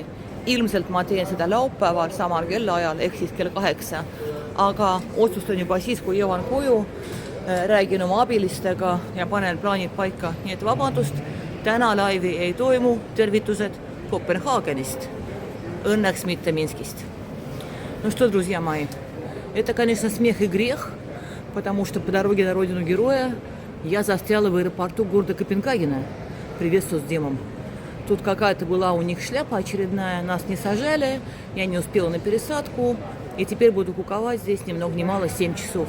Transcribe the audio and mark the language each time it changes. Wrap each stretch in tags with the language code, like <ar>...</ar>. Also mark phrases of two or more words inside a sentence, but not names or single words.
<et>Ilmselt ma teen seda laupäeval samal kellaajal, ehk siis kell 8. Aga otsustan juba siis, kui jõuan koju, räägin oma abilistega ja panen plaanid paika. Nii et vabandust, täna laivi ei toimu, tervitused Kopenhaagenist. Õnneks mitte Minskist.</et> <ru>Ну что, друзья мои, это, конечно, смех и грех, потому что по дороге на родину героя я застряла в аэропорту города Копенгагена. Приветствую с Димом. Тут какая-то была у них шляпа очередная, нас не сажали, я не успела на пересадку, и теперь буду куковать здесь ни много ни мало 7 часов.</ru>